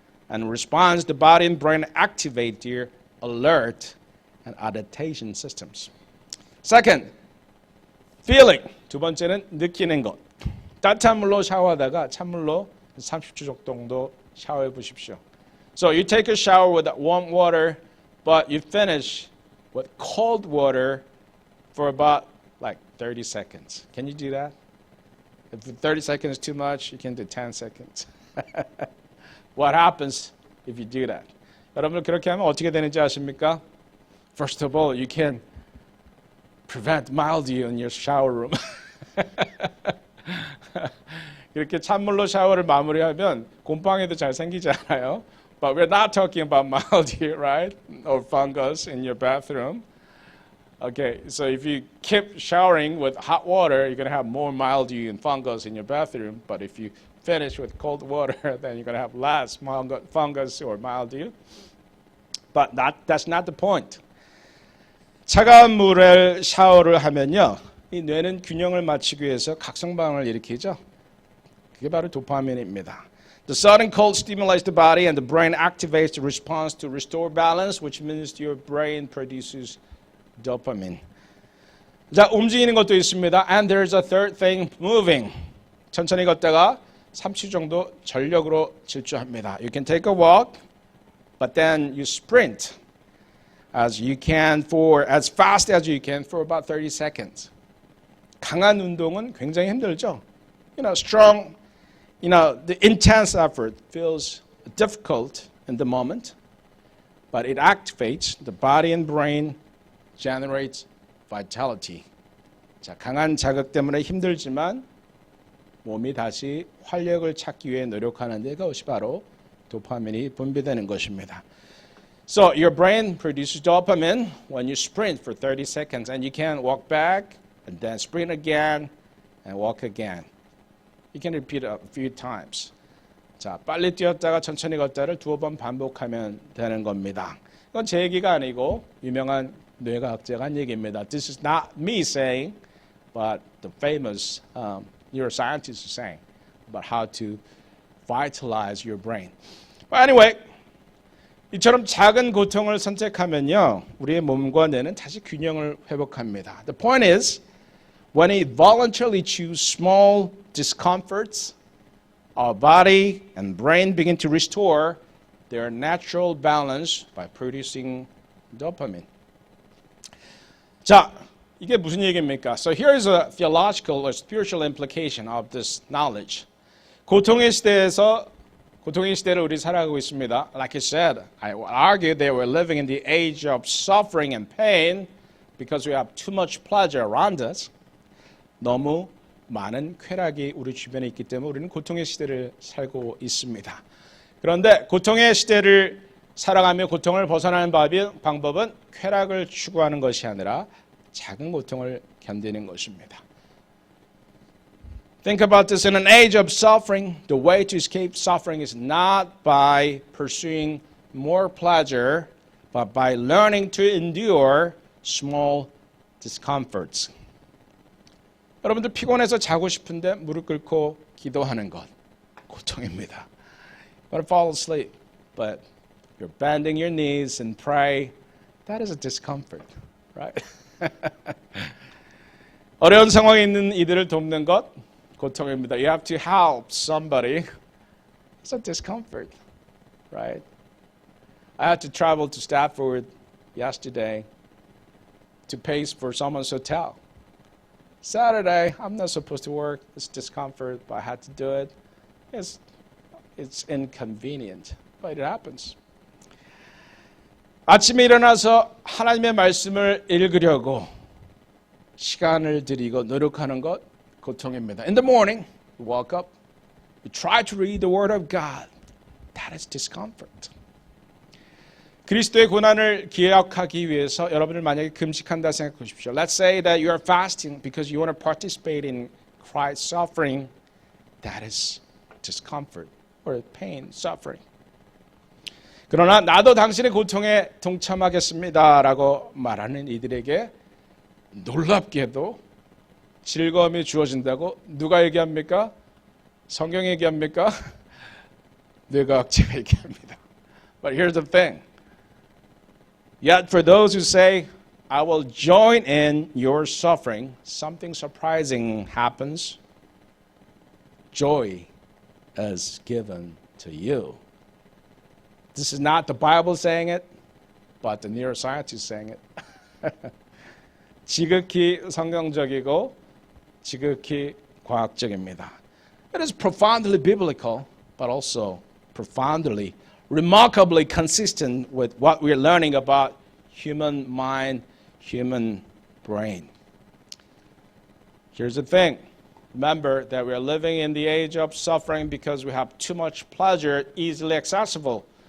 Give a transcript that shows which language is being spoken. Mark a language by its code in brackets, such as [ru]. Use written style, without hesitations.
[en] and response, the body and brain activate their alert and adaptation systems. Second, feeling. [ko] 두 번째는 느끼는 것. 따뜻한 물로 샤워하다가 찬물로 30초 정도 샤워해 보십시오. [en] So you take a shower with warm water, but you finish with cold water for about like 30 seconds. Can you do that? If 30 seconds is too much, you can do 10 seconds. What happens if you do that? [ko] 여러분 그렇게 하면 어떻게 되는지 아십니까? [en] First of all, you can prevent mildew in your shower room. [ko] 이렇게 찬물로 샤워를 마무리하면 곰팡이도 잘 생기지 않아요. [en] But we're not talking about mildew, right? Or fungus in your bathroom. Okay, so if you keep showering with hot water, you're going to have more mildew and fungus in your bathroom. But if you finish with cold water, then you're going to have less fungus or mildew. But that's not the point. [ko] 차가운 물에 샤워를 하면요, 이 뇌는 균형을 맞추기 위해서 각성반응을 일으키죠. 그게 바로 도파민입니다. [en] The sudden cold stimulates the body and the brain activates the response to restore balance, which means your brain produces dopamine. [ko] 자, 움직이는 것도 있습니다. [en] And there's a third thing, moving. [ko] 천천히 걷다가 30초 정도 전력으로 질주합니다. [en] You can take a walk, but then you sprint as fast as you can for about 30 seconds. [ko] 강한 운동은 굉장히 힘들죠. [en] Strong, the intense effort feels difficult in the moment, but it activates the body and brain, generates vitality. [ko] 자, 강한 자극 때문에 힘들지만 몸이 다시 활력을 찾기 위해 노력하는 데 그것이 바로 도파민이 분비되는 것입니다. [en] So your brain produces dopamine when you sprint for 30 seconds and you can walk back and then sprint again and walk again. You can repeat a few times. [ko] 자, 빨리 뛰었다가 천천히 걷다를 두어 번 반복하면 되는 겁니다. 이건 제 얘기가 아니고 유명한 뇌과학자가 한 얘기입니다. [en] This is not me saying, but the famous neuroscientists are saying about how to vitalize your brain. But anyway, [ko] 이처럼 작은 고통을 선택하면요, 우리의 몸과 뇌는 다시 균형을 회복합니다. [en] The point is, when we voluntarily choose small discomforts, our body and brain begin to restore their natural balance by producing dopamine. [ko] 자, 이게 무슨 얘기입니까? [en] So here is a theological or spiritual implication of this knowledge. [ko] 고통의 시대를 우리 살아가고 있습니다. [en] Like I said, I argue that we're living in the age of suffering and pain because we have too much pleasure around us. [ko] 너무 많은 쾌락이 우리 주변에 있기 때문에 우리는 고통의 시대를 살고 있습니다. 그런데 고통의 시대를 살아가며 고통을 벗어나는 방법은 쾌락을 추구하는 것이 아니라 작은 고통을 견디는 것입니다. [en] Think about this. In an age of suffering, the way to escape suffering is not by pursuing more pleasure, but by learning to endure small discomforts. [ko] 여러분들 피곤해서 자고 싶은데 무릎 꿇고 기도하는 것, 고통입니다. [en] You want to fall asleep, but you're bending your knees and pray. That is a discomfort, right? [ko] 어려운 상황에 있는 이들을 돕는 것, 고통입니다. [en] You have to help somebody. It's a discomfort, right? I had to travel to Stafford yesterday to pay for someone's hotel. Saturday, I'm not supposed to work. It's discomfort, but I had to do it. It's inconvenient, but it happens. [ko] 아침에 일어나서 하나님의 말씀을 읽으려고 시간을 들이고 노력하는 것 고통입니다. [en] In the morning, you wake up, you try to read the Word of God. That is discomfort. [ko] 그리스도의 고난을 기억하기 위해서 여러분을 만약에 금식한다 생각해 보십시오. [en] Let's say that you are fasting because you want to participate in Christ's suffering. That is discomfort or pain, suffering. [ko] 그러나 나도 당신의 고통에 동참하겠습니다라고 말하는 이들에게 놀랍게도 즐거움이 주어진다고 누가 얘기합니까? 성경이 얘기합니까? 뇌가 억지가 얘기합니다. [en] But here's the thing. Yet for those who say, I will join in your suffering, something surprising happens. Joy is given to you. This is not the Bible saying it, but the neuroscience is saying it. [ko] 지극히 성경적이고 지극히 과학적입니다. [en] It is profoundly biblical, but also profoundly, remarkably consistent with what we're learning about human mind, human brain. Here's the thing. Remember that we are living in the age of suffering because we have too much pleasure easily accessible.